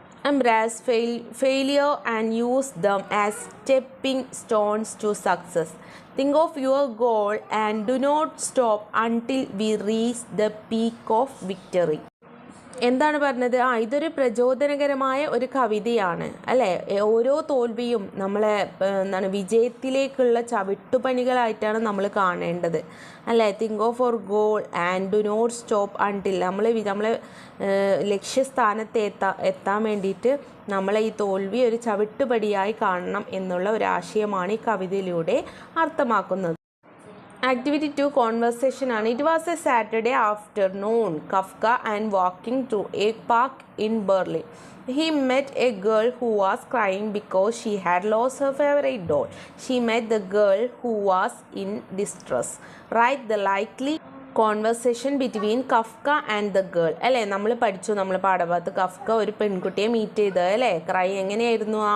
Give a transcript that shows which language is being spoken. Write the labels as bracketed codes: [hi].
[en] Embrace failure and use them as stepping stones to success. Think of your goal and do not stop until we reach the peak of victory. [ml] എന്താണ് പറഞ്ഞത്? ഇതൊരു പ്രചോദനകരമായ ഒരു കവിതയാണ് അല്ലേ. ഓരോ തോൽവിയും നമ്മളെ വിജയത്തിലേക്കുള്ള ചവിട്ടുപണികളായിട്ടാണ് നമ്മൾ കാണേണ്ടത് അല്ലേ. [en] Think of our goal and do not stop until. [ml] നമ്മളെ ലക്ഷ്യസ്ഥാനത്ത് എത്താൻ വേണ്ടിയിട്ട് നമ്മളെ ഈ തോൽവി ഒരു ചവിട്ടുപടിയായി കാണണം എന്നുള്ള ഒരു ആശയമാണ് ഈ കവിതയിലൂടെ അർത്ഥമാക്കുന്നത്. [en] Activity 2 conversation ആണ്. It was a Saturday afternoon. Kafka and walking through a park in Berlin. He met a girl who was crying because she had lost her favorite doll. She met the girl who was in distress. Write the likely conversation between Kafka and the girl അല്ലേ. [ml] നമ്മൾ പഠിച്ചു, നമ്മൾ പാഠഭാഗത്ത് Kafka ഒരു പെൺകുട്ടിയെ meet ചെയ്തത് അല്ലേ. Cry എങ്ങനെയായിരുന്നു?